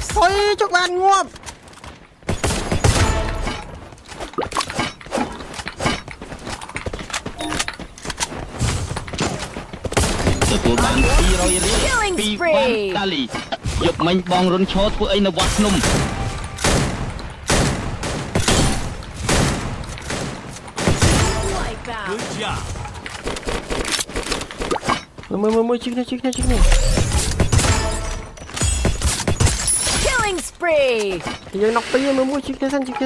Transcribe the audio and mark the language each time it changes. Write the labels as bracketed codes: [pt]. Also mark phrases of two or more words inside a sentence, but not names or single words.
[km] អូយជុកបានងាប់ ទទួលបាន200រៀលពីវ៉ាន់តាលីយកមិញបងរុនឈរធ្វើអីនៅវត្តភ្នំ [en] Wipe out. Good job. [km] មួយជិះគ្នា [en] Killing spree. [km] យើងណុកពីមួយជិះគ្នាសិន